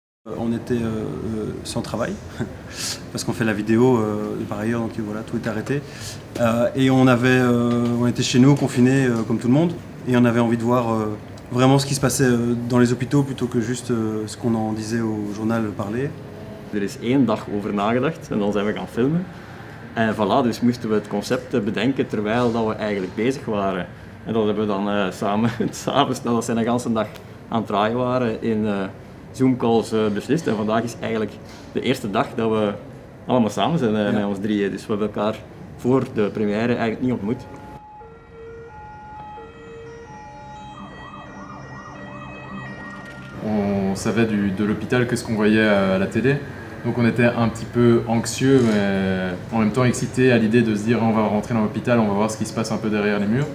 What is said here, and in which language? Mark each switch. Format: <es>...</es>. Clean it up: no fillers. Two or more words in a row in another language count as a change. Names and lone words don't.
<fr>On était sans travail, parce qu'on fait la vidéo par ailleurs, donc voilà, tout était arrêté. Et on était chez nous, confinés comme tout le monde, et on avait envie de voir vraiment ce qui se passait dans les hôpitaux plutôt que juste ce qu'on en disait au journal parler.</fr> <nl>Er is 1 dag over nagedacht en dan zijn we gaan filmen. En voilà, dus moesten we het concept bedenken terwijl dat we eigenlijk bezig waren. En dat hebben we dan samen, s'avonds, nadat ze een hele dag aan het draaien waren, in Zoom-calls beslist. En vandaag is eigenlijk de eerste dag dat we allemaal samen zijn met ons drieën. Dus we hebben elkaar voor de première eigenlijk niet ontmoet.</nl> <fr>On savait de l'hôpital que ce qu'on voyait à la télé. Donc on était un petit peu anxieux, mais en même temps excité à l'idée de se dire on va rentrer dans l'hôpital, on va voir ce qui se passe un peu derrière les murs.</fr>